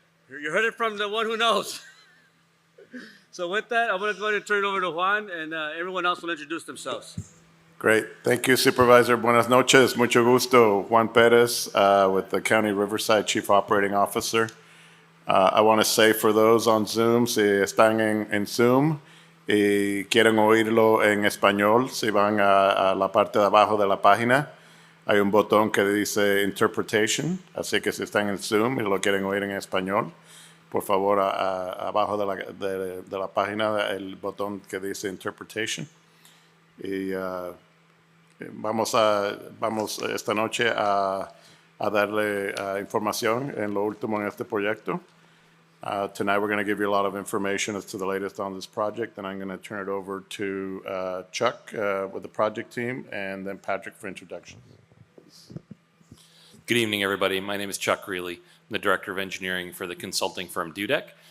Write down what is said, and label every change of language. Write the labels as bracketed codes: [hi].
[en] You heard it from the one who knows. So with that, I'm going to go ahead and turn it over to Juan, and everyone else will introduce themselves. Great. Thank you, Supervisor. [es] Buenas noches. Mucho gusto. [en] Juan Perez with the County Riverside Chief Operating Officer. I want to say for those on Zoom, [es] si están en Zoom y quieren oírlo en español, si van a la parte de abajo de la página, hay un botón que dice Interpretation. Así que si están en Zoom y lo quieren oír en español, por favor, abajo de la página, el botón que dice Interpretation. Y vamos esta noche a darle información en lo último en este proyecto. [en] Tonight we're going to give you a lot of information as to the latest on this project, and I'm going to turn it over to Chuck with the project team, and then Patrick for introductions. Good evening, everybody. My name is Chuck Greeley. I'm the Director of Engineering for the consulting firm Dudek.